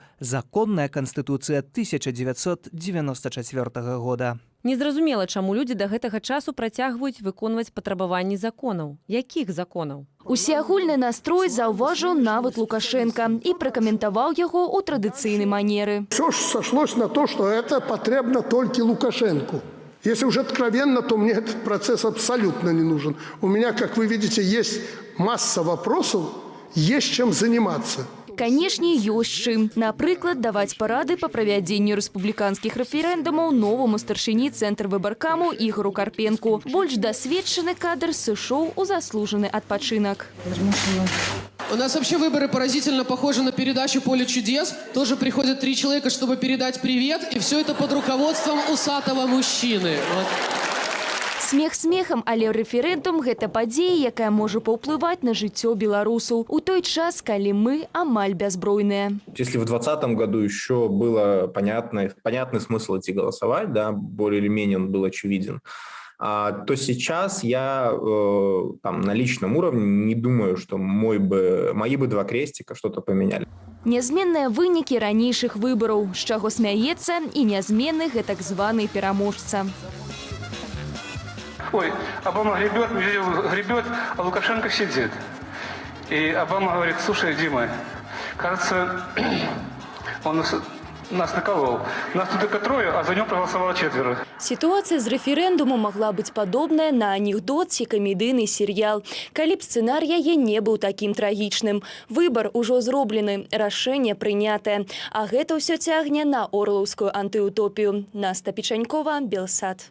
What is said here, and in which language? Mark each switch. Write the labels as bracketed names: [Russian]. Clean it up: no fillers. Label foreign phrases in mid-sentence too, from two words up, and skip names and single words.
[Belarusian] Законная Канстытуцыя 1994 года. Незразумела, чаму людзі да гэтага часу працягваюць выконваць патрабаванні законаў. Якіх законаў? Усеагульны настрой заўважыў нават Лукашенко і пракаментаваў яго ў традыцыйнай манеры. [Russian] Все сошлось на то, что это потребно только Лукашенко. Если уже откровенно, то мне этот процесс абсолютно не нужен. У меня, как вы видите, есть масса вопросов, есть чем заниматься. [Belarusian] Канешне, ёсць чым. Напрыклад, даваць парады па правядзенню рэспубліканскіх рэферэндумаў новаму старшыні цэнтр выбаркаму Ігору Карпенку. Больш дасведчаны кадр сышоў у заслужаны адпачынак. [Russian] У нас вообще выборы поразительно похожи на передачу «Поле чудес». Тоже приходят 3 человека, чтобы передать привет. И все это под руководством усатого мужчины. Вот. Смех смехам, [Belarusian] але рэферэндум – гэта падзея, якая можа паўплываць на жыццё беларусаў у той час, калі мы амаль бязбройныя. [Russian] Если в 2020 году еще было понятный смысл идти голосовать, да, более или менее он был очевиден, то сейчас я на личном уровне не думаю, что мои бы 2 крестика что-то поменяли. [Belarusian] Нязменныя вынікі ранейшых выбараў, з чаго смяецца і нязменны гэтак званы пераможца. [Russian] Ой, Обама гребет, а Лукашенко сидит. И Обама говорит: слушай, Дима, кажется, он нас наколол. Нас тут только 3, а за него проголосовало 4. [Belarusian] Сітуацыя з рэферэндуму магла быць падобная на анекдот ці камедыйны серыял, калі б сцэнар яе не быў такім трагічным. Выбар ужо зроблены, рашэнне прынятае. А гэта ўсё цягне на орлаўскую антыутопію. Наста Печанькова, Белсат.